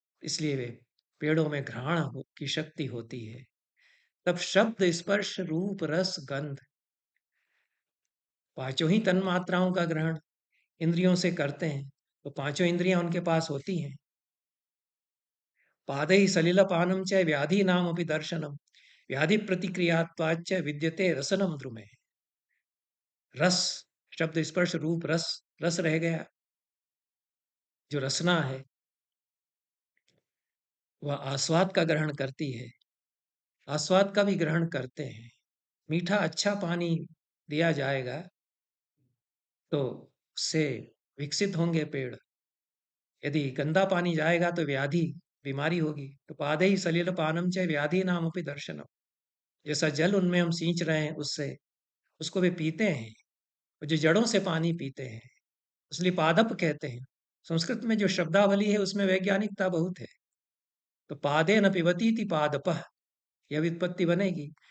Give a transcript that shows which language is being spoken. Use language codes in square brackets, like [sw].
[hi] इसलिए वे पेड़ों में घ्राण की शक्ति होती है। तब शब्द, स्पर्श, रूप, रस, गंध, पांचों ही तन मात्राओं का ग्रहण इंद्रियों से करते हैं। तो पांचों इंद्रियां उनके पास होती हैं। [sa] पादैः सलिलपानं च व्याधीनामपि दर्शनम् व्याधि प्रतिक्रियात्वाच्च विद्यते रसनं द्रुमे। [hi] रस, शब्द, स्पर्श, रूप, रस। रस रह गया। जो रसना है वह आस्वाद का ग्रहण करती है। आस्वाद का भी ग्रहण करते हैं। मीठा अच्छा पानी दिया जाएगा तो उससे विकसित होंगे पेड़। यदि गंदा पानी जाएगा तो व्याधि, बीमारी होगी। [sa] तो पादैः सलिलपानं च व्याधीनामपि दर्शनम्। [hi] जैसा जल उनमें हम सींच रहे हैं उससे, उसको वे पीते हैं। और जो जड़ों से पानी पीते हैं, इसलिए पादप कहते हैं। संस्कृत में जो शब्दावली है उसमें वैज्ञानिकता बहुत है। तो [sa] पादेन पिबतीति पादपः, [hi] यह व्युत्पत्ति बनेगी।